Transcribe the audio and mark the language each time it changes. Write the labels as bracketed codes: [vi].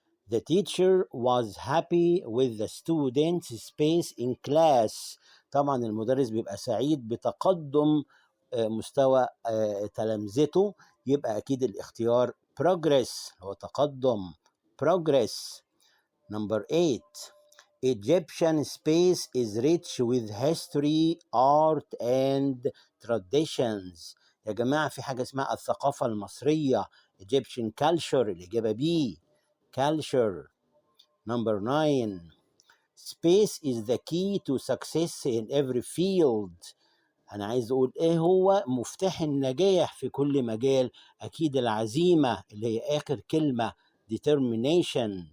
[en] The teacher was happy with the students' space in class. [ar] طبعا المدرس بيبقى سعيد بتقدم مستوى تلامذته، يبقى أكيد الاختيار progress هو تقدم progress. [en] Number 8. Egyptian space is rich with history, art and traditions. [ar] يا جماعة في حاجة اسمها الثقافة المصرية [en] Egyptian culture، [ar] الإجابة B culture. [en] Number 9. Space is the key to success in every field. [ar] أنا عايز أقول إيه هو مفتاح النجاح في كل مجال؟ أكيد العزيمة اللي هي آخر كلمة determination.